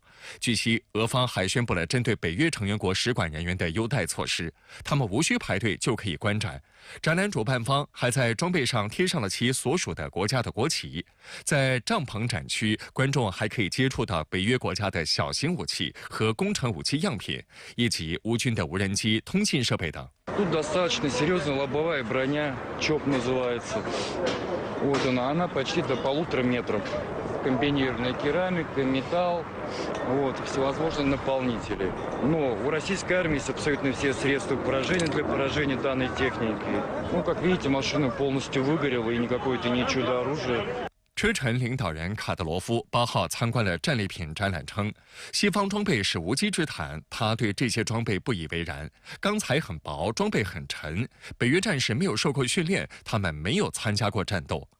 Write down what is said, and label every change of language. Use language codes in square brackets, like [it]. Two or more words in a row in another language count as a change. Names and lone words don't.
[zh] 据悉，俄方还宣布了针对北约成员国使馆人员的优待措施，他们无需排队就可以观展。展览主办方还在装备上贴上了其所属的国家的国旗。在帐篷展区，观众还可以接触到北约国家的小型武器和工程武器样品，以及乌军的无人机、通信设备等。 [ru] Тут достаточно серьезная лобовая броня, ЧОП называется. Вот она почти до 1,5 метров. Комбинированная керамика, металл, вот, всевозможные наполнители. Но у российской армии есть абсолютно все средства поражения для поражения данной техники. Ну, как видите, машина полностью выгорела, и никакое это не чудо-оружие. [zh] 车臣领导人卡德罗夫8号参观了战利品展览，称西方装备是无稽之谈，他对这些装备不以为然。钢材很薄，装备很沉，北约战士没有受过训练，他们没有参加过战斗。